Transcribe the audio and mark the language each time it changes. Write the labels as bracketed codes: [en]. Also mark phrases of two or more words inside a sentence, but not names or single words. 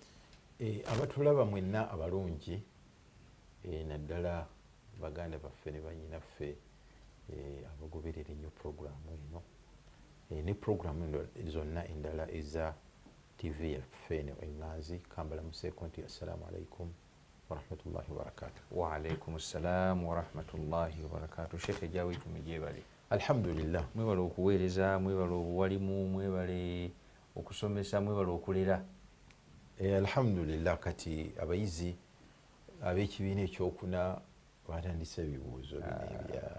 [lg] Abatulaba mwenna abalungi, naddala baganda baffe ne bannyinaffe abagoberera ennyo puroguramu eno ne puroguramu zonna endala eza TV yaffe eno Enganzi, kambalamuseeko nti [ar] السلام عليكم ورحمة الله وبركاته. وعليكم السلام ورحمة الله وبركاته. [lg] Sheikh ejaawo ekumi gyebale. Alhamdulillah. Mwebale okuweereza, mwebale obuwalimu, mwebale okusomesa, mwebale okulera. Alhamdulillah, kati abayizi ab'ekibiina ekyokuna batandise ebibuuzo bya